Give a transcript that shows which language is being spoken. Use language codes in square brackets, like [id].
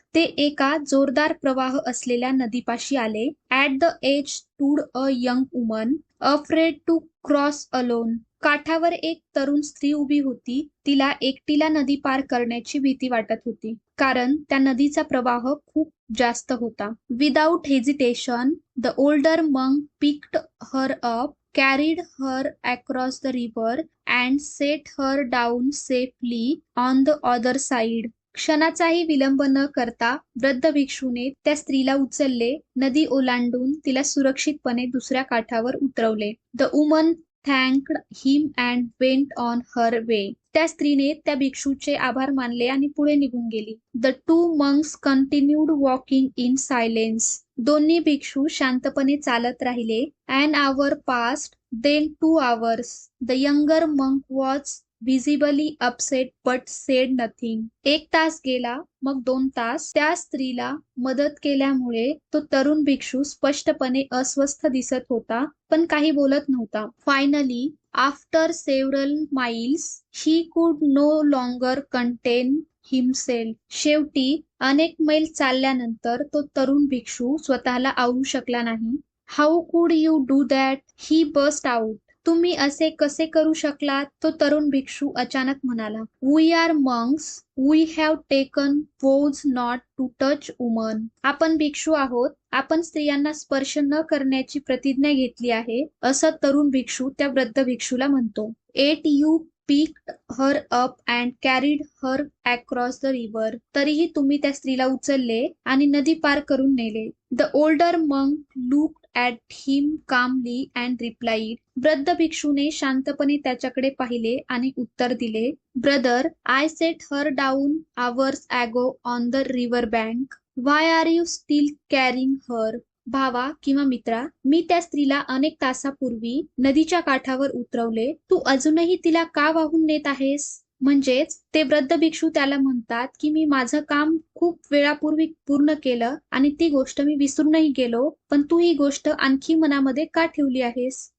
[mr] ते एका जोरदार प्रवाह असलेल्या नदीपाशी आले. [en] At the edge stood a young woman, afraid to cross alone. [mr] काठावर एक तरुण स्त्री उभी होती. तिला एकटीला नदी पार करण्याची भीती वाटत होती, कारण त्या नदीचा प्रवाह खूप जास्त होता. [en] Without hesitation, the older monk picked her up, carried her across the river and set her down safely on the other side. [mr] क्षणाचाही विलंब न करता वृद्ध भिक्षूने त्या स्त्रीला उचलले, नदी ओलांडून तिला सुरक्षितपणे दुसऱ्या काठावर उतरवले. [en] The woman thanked him and went on her way. [mr] त्या स्त्रीने त्या भिक्षूचे आभार मानले आणि पुढे निघून गेली. [en] The two monks continued walking in silence. [mr] दोन्ही भिक्षू शांतपणे चालत राहिले. [en] An hour passed, then 2 hours. The younger monk was visibly upset but said nothing. [mr] एक तास गेला, मग 2 तास. त्या स्त्रीला मदत केल्यामुळे तो तरुण भिक्षू स्पष्टपणे अस्वस्थ दिसत होता, पण काही बोलत नव्हता. [en] Finally, after several miles, he could no longer contain himself. [mr] शेवटी अनेक मैल चालल्यानंतर तो तरुण भिक्षू स्वतःला आवरू शकला नाही. [en] How could you do that? He burst out. [mr] तुम्ही असे कसे करू शकलात? तो तरुण भिक्षू अचानक म्हणाला. [en] We are monks. We have taken vows not to touch woman. [mr] आपण भिक्षू आहोत. आपण स्त्रियांना स्पर्श न करण्याची प्रतिज्ञा घेतली आहे, असं तरुण भिक्षू त्या वृद्ध भिक्षूला म्हणतो. [en] Yet you picked her up and carried her across the river. [mr] तरीही तुम्ही त्या स्त्रीला उचलले आणि नदी पार करून नेले. [en] The older monk looked at him calmly and replied. [mr] वृद्ध भिक्षूने शांतपणे त्याच्याकडे पाहिले आणि उत्तर दिले. [en] Brother, I set her down hours ago on the river bank. Why are you still carrying her? [mr] भावा किंवा मित्रा, मी त्या स्त्रीला अनेक तासापूर्वी नदीच्या काठावर उतरवले. तू अजूनही तिला का वाहून नेत आहेस? म्हणजेच ते वृद्ध भिक्षू त्याला म्हणतात की मी माझं काम खूप वेळापूर्वी पूर्ण केलं आणि ती गोष्ट मी विसरूनही गेलो, पण तू ही गोष्ट आणखी मनामध्ये का ठेवली आहेस?